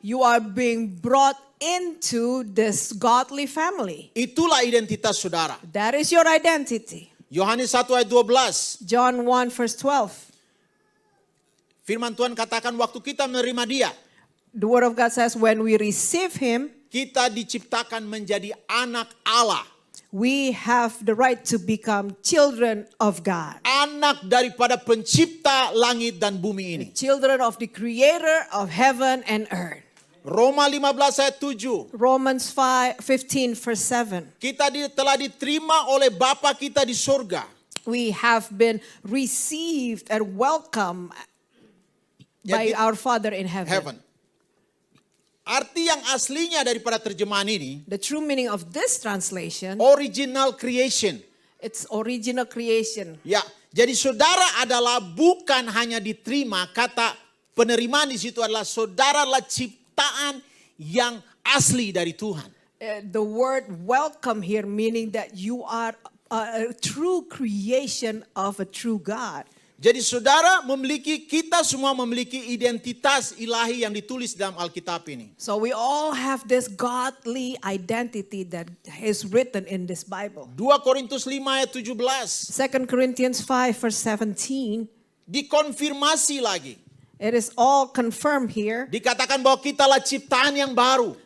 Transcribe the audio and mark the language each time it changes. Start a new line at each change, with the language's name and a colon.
English: you are being brought into this godly family.
Indonesian: Itulah identitas saudara.
English: That is your identity.
Indonesian: Yohanes 1 ayat 12.
English: John 1 verse 12.
Indonesian: Firman Tuhan katakan waktu kita menerima dia,
English: The word of God says when we receive him,
Indonesian: kita diciptakan menjadi anak Allah.
English: we have the right to become children of God.
Indonesian: Anak daripada pencipta langit dan bumi ini.
English: Children of the creator of heaven and earth.
Indonesian: Roma 15 ayat 7.
English: Romans 15 verse 7.
Indonesian: Kita telah diterima oleh Bapa kita di surga.
English: We have been received and welcomed by
Indonesian: Jadi,
English: our Father in heaven. Heaven.
Indonesian: Arti yang aslinya daripada terjemahan ini,
English: The true meaning of this translation, original creation. it's original creation.
Indonesian: Ya, jadi saudara adalah bukan hanya diterima, kata penerimaan di situ adalah saudara adalah ciptaan yang asli dari Tuhan.
English: The word welcome here meaning that you are a true creation of a true God.
Indonesian: Jadi saudara kita semua memiliki identitas ilahi yang ditulis dalam Alkitab ini.
English: So we all have this godly identity that is written in this Bible.
Indonesian: 2 Korintus 5 ayat 17.
English: 2 Corinthians 5 verse 17.
Indonesian: Dikonfirmasi lagi.
English: It is all confirmed here.
Indonesian: Dikatakan bahwa kita adalah ciptaan yang baru.